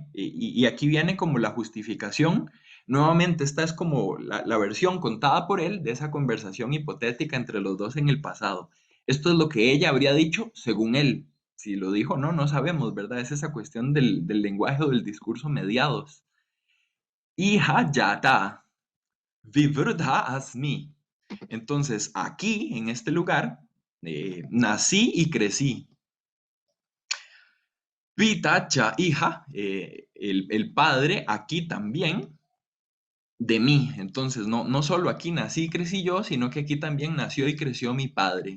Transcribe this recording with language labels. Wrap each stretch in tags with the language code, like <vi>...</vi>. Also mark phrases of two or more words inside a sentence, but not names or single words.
<es>Y aquí viene como la justificación. Nuevamente, esta es como la versión contada por él de esa conversación hipotética entre los dos en el pasado. Esto es lo que ella habría dicho según él. Si lo dijo o no, no sabemos, ¿verdad? Es esa cuestión del lenguaje o del discurso mediados.</es> <sa>हिजा यता, विवृध अस्मि.</sa> <es>Entonces, aquí, en este lugar, nací y crecí.</es> <sa>पिता च हिजा,</sa> <es>el padre, aquí también, de mí. Entonces, no solo aquí nací y crecí yo, sino que aquí también nació y creció mi padre.</es>